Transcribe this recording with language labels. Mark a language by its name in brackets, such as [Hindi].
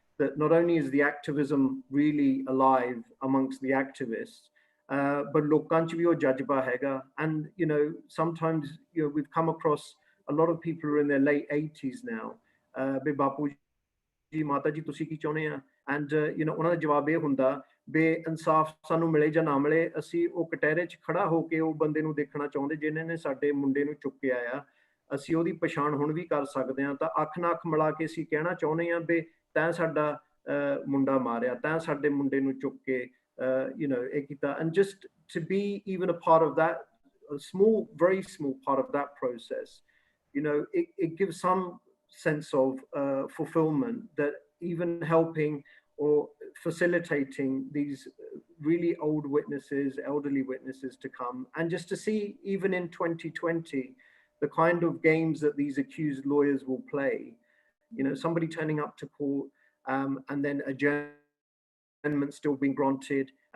[English] that not only is the activism really alive amongst the activists, but [Punjabi] lokan ch bhi oh jazba hega. [English] And sometimes we've come across a lot of people who are in their late 80s now. [Punjabi] Be bapu ji, mata ji, tusi ki chaਹੁੰਦੇ ਆ? And ਉਹਨਾਂ ਦਾ ਜਵਾਬ ਇਹ ਹੁੰਦਾ ਬੇ ਇਨਸਾਫ ਸਾਨੂੰ ਮਿਲੇ ਜਾਂ ਨਾ ਮਿਲੇ, ਅਸੀਂ ਉਹ ਕਟਹਿਰੇ 'ਚ ਖੜਾ ਹੋ ਕੇ ਉਹ ਬੰਦੇ ਨੂੰ ਦੇਖਣਾ ਚਾਹੁੰਦੇ ਜਿਹਨੇ ਨੇ ਸਾਡੇ ਮੁੰਡੇ ਨੂੰ ਚੁੱਕਿਆ ਆ। ਅਸੀਂ ਉਹਦੀ ਪਛਾਣ ਹੁਣ ਵੀ ਕਰ ਸਕਦੇ ਹਾਂ, ਤਾਂ ਅੱਖ ਨਾਲ ਅੱਖ ਮਿਲਾ ਕੇ ਅਸੀਂ ਕਹਿਣਾ ਚਾਹੁੰਦੇ ਹਾਂ ਬੇ ਤੈਂ ਸਾਡਾ ਮੁੰਡਾ ਮਾਰਿਆ, ਤੈਂ ਸਾਡੇ ਮੁੰਡੇ ਨੂੰ ਚੁੱਕ ਕੇ ਇਹ ਕੀਤਾ। [English] And just to be even a part of that, a small, very small part of that process, it gives some sense of fulfillment, that even helping or facilitating these really old witnesses, elderly witnesses to come, and just to see even in 2020 the kind of games that these accused lawyers will play, somebody turning up to court and then adjournment still being granted.